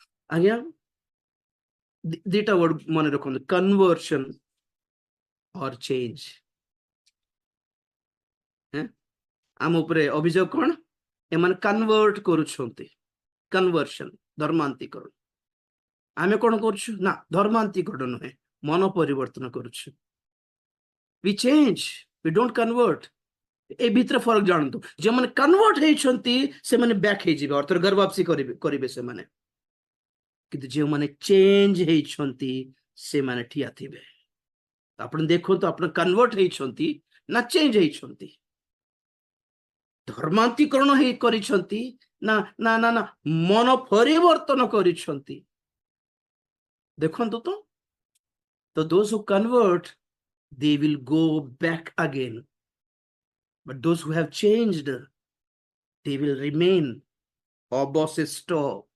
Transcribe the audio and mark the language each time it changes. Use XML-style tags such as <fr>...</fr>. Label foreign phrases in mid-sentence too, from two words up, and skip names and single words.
<or>ଆଜ୍ଞା ଦିଟା ୱାର୍ଡ ମନେ ରଖନ୍ତୁ,</or> <en>conversion or change.</en> <or>ଆମ ଉପରେ ଅଭିଯୋଗ କଣ? ଏମାନେ କନଭର୍ଟ କରୁଛନ୍ତି, କନଭର୍ସନ ଧର୍ମାନ୍ତୀକରଣ। ଆମେ କଣ କରୁଛୁ ନା ଧର୍ମାନ୍ତୀକରଣ ନୁହେଁ, ମନ ପରିବର୍ତ୍ତନ କରୁଛୁ।</or> <en>we change, we don't convert।</en> <or>ଏ ଭିତରେ ଫରକ ଜାଣନ୍ତୁ, ଯେଉଁମାନେ କନଭର୍ଟ ହେଇଛନ୍ତି ସେମାନେ ବ୍ୟାକ୍ ହେଇଯିବେ, ଅର୍ଥାତ ଘର ବାପସି କରିବେ ସେମାନେ, କିନ୍ତୁ ଯେଉଁମାନେ ଚେଞ୍ଜ ହେଇଛନ୍ତି ସେମାନେ ଠିଆ ଥିବେ। ଆପଣ ଦେଖନ୍ତୁ ଆପଣ କନଭର୍ଟ ହେଇଛନ୍ତି ନା ଚେଞ୍ଜ ହେଇଛନ୍ତି? ଧର୍ମାନ୍ତୀକରଣ ହେଇ କରିଛନ୍ତି ନା ନା ନା ନା ମନ ପରିବର୍ତ୍ତନ କରିଛନ୍ତି? ଦେଖନ୍ତୁ ତ</or> <en>those who convert, they will go back again, but those who have changed, they will remain ଅବଶିଷ୍ଟ</en>